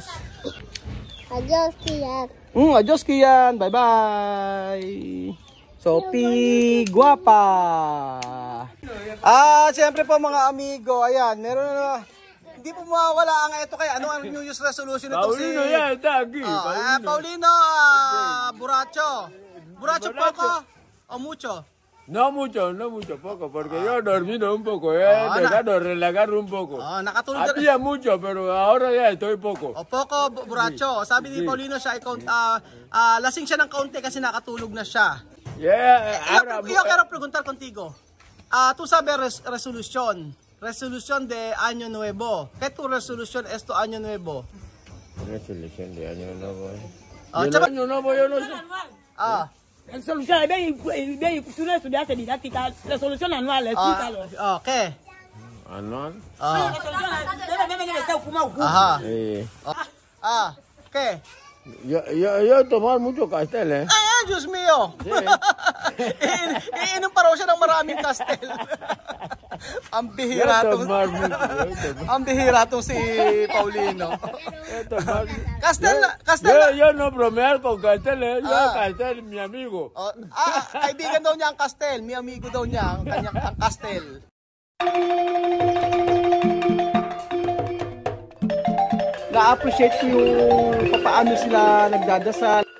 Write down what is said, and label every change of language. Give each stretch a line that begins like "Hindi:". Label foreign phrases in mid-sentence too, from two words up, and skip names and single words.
Spanish: Adios, Kian. Adios, Kian. Bye-bye. Sophie Guapa.
Filipino: Siyempre po mga amigo, ayan, meron na, hindi po mawawala ang ito kay ano ang
English: New Year's resolution
Filipino: nito si Paulino Buracho.
Spanish: Buracho poco o mucho? No mucho, poco, porque yo dormí un poco, dejando relajar un poco.
Filipino: Nakatulog
Spanish: Había mucho, pero ahora ya estoy poco. Poco, Buracho.
Filipino: Sabi ni Paulino siya, lasing siya ng kaunti kasi nakatulog na siya.
Spanish: Yo quiero preguntar contigo. Tú sabes resolución de año nuevo. ¿Qué tu resolución esto año nuevo? Resolución de año nuevo. Año nuevo yo no sé. Resolución, tú no estudiaste didáctica, resolución anual, explícalo. ¿Qué? ¿Anual? ¿Qué? Yo tomar mucho pastel,
Filipino: Diyos mío!
Spanish: Sí.
Filipino: Iinom pa raw siya ng maraming kastel. Ang bihira tong si Paulino. Kastel.
Spanish: Yo no bromear con Castel, yo Castel mi amigo.
Filipino: Kaibigan daw niya ang kastel,
Spanish: mi amigo
Filipino: daw niya ang kanyang kastel. Na-appreciate ko yung paano sila nagdadasal.